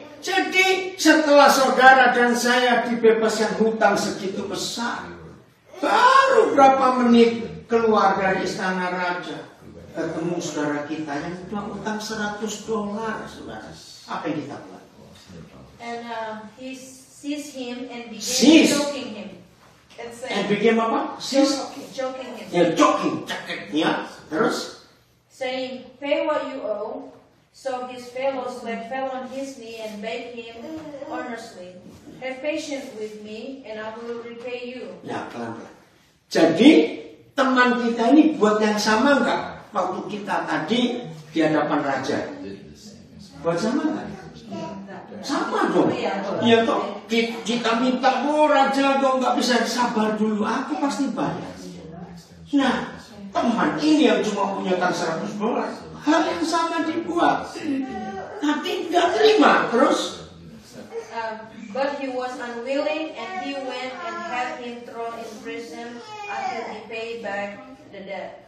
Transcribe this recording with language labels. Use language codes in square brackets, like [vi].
[id] Jadi setelah saudara dan saya dibebaskan hutang segitu besar, baru berapa menit keluar dari istana raja, ketemu saudara kita yang udah utang 100 dolar, saudara. Apa yang kita buat? [en] And he seized him and began Seize. choking him. And became apa? Choking him. [id] Ya, choking, cekeknya. Terus? [en] Saying, "Pay what you owe." So his fellow slave fell on his knee and begged him earnestly, "Have patience with me, and I will repay you." [id] Ya, pelan-pelan. Jadi teman kita ini buat yang sama enggak? Waktu kita tadi di hadapan raja, buat sama enggak? Sama dong. Iya toh. Kita minta, "Oh raja, kok nggak bisa sabar dulu? Aku pasti bayar." Nah, teman ini yang cuma punya utang 100 dolar, hal yang sama dibuat, tapi nggak terima. Terus? [en] But he was unwilling, and he went and had him thrown in prison until he paid back the debt.